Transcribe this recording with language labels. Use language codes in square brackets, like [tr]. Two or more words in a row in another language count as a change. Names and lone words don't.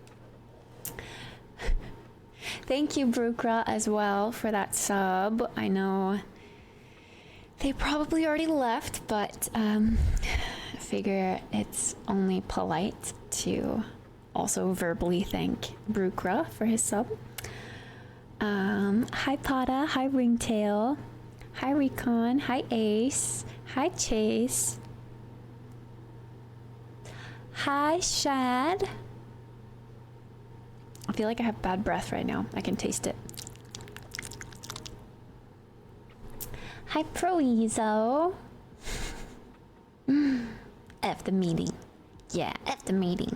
[en] Thank you, Brukra, as well, for that sub. I know they probably already left, but I figure it's only polite to also verbally thank Brukra for his sub. Hi Pada, hi Ringtail, hi Recon, hi Ace, hi Chase, hi Shad. I feel like I have bad breath right now. I can taste it. Hi Proezo. F the meeting. Yeah, F the meeting.